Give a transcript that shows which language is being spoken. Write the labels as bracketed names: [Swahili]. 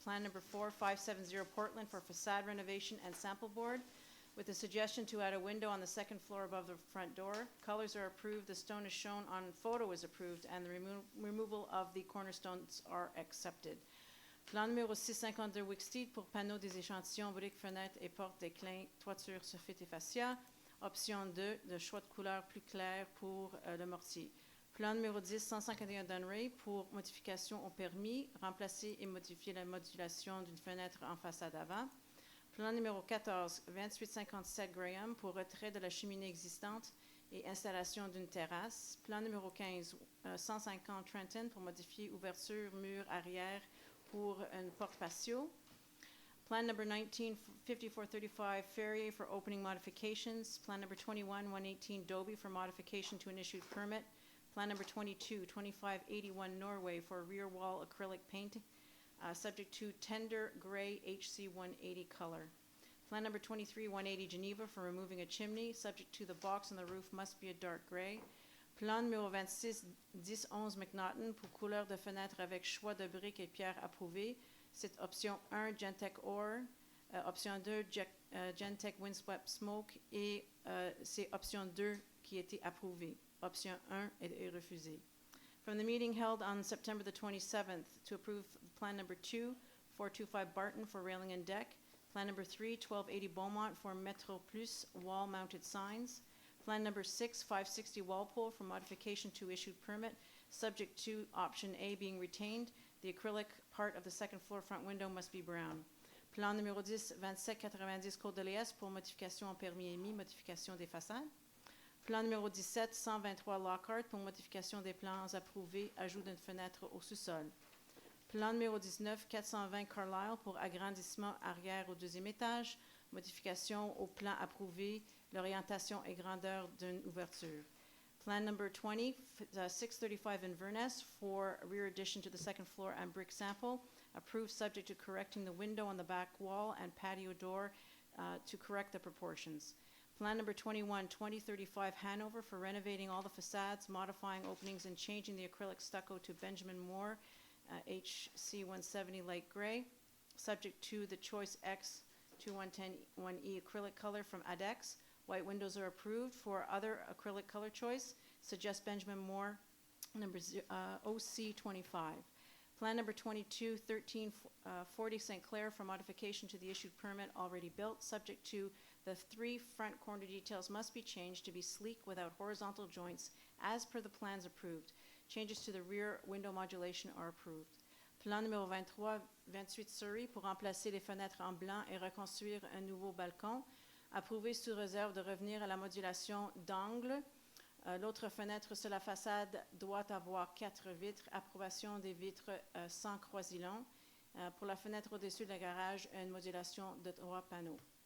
[English] Plan number 4, 570 Portland, for facade renovation and sample board, with a suggestion to add a window on the 2nd floor above the front door. Colors are approved, the stone is shown on photo is approved, and the removal of the cornerstones are accepted. [French] Plan numéro 652 Wicksteed, pour panneaux des échantillons, briques, fenêtres et portes déclin, toiture, soffit et fascia. Option 2, de choix de couleur plus clair pour le mortier. Plan numéro 10, 151 Dunray, pour modification au permis, remplacer et modifier la modulation d'une fenêtre en façade avant. Plan numéro 14, 2857 Graham, pour retrait de la cheminée existante et installation d'une terrasse. Plan numéro 15, 150 Trenton, pour modifier ouverture, mur arrière pour une porte patio. [English] Plan number 19, 5435 Ferrier, for opening modifications. Plan number 21, 118 Dobie, for modification to an issued permit. Plan number 22, 2581 Norway, for rear wall acrylic paint, subject to tender gray HC 180 color. Plan number 23, 180 Geneva, for removing a chimney, subject to the box on the roof must be a dark gray. [French] Plan numéro 26, 1011 McNaughton, pour couleur de fenêtre avec choix de briques et pierres approuvées. C'est option 1, Gentech Or, option 2, Gentech Windswept Smoke, et c'est option 2 qui a été approuvée. Option 1 est refusée. [English] From the meeting held on September the 27th, to approve plan number 2, 425 Barton, for railing and deck. Plan number 3, 1280 Beaumont, for Metro Plus wall-mounted signs. Plan number 6, 560 Walpole, for modification to issued permit, subject to option A being retained. The acrylic part of the 2nd floor front window must be brown. [French] Plan numéro 10, 2790 Côte de l'Est, pour modification en permis émis, modification des façades. Plan numéro 17, 123 Lockhart pour modification des plans approuvés, ajout d'une fenêtre au sous-sol. Plan numéro 19, 420 Carlisle pour agrandissement arrière au deuxième étage, modification au plan approuvé, l'orientation et grandeur d'une ouverture. [English] Plan number 20, 635 Inverness for rear addition to the second floor and brick sample, approved subject to correcting the window on the back wall and patio door to correct the proportions. Plan number 21, 2035 Hanover for renovating all the facades, modifying openings and changing the acrylic stucco to Benjamin Moore, HC 170 light gray, subject to the Choice X 2110-1E acrylic color from ADEX. White windows are approved. For other acrylic color choice, suggest Benjamin Moore, number OC 25. Plan number 22, 1340 St. Clair for modification to the issued permit already built, subject to the 3 front corner details must be changed to be sleek without horizontal joints as per the plans approved. Changes to the rear window modulation are approved. [French] Plan numéro 23, 28 Surrey pour remplacer les fenêtres en blanc et reconstruire un nouveau balcon. Approuvé sous réserve de revenir à la modulation d'angle. L'autre fenêtre sur la façade doit avoir 4 vitres. Approbation des vitres sans croisillon. Pour la fenêtre au-dessus de la garage, une modulation de 3 panneaux.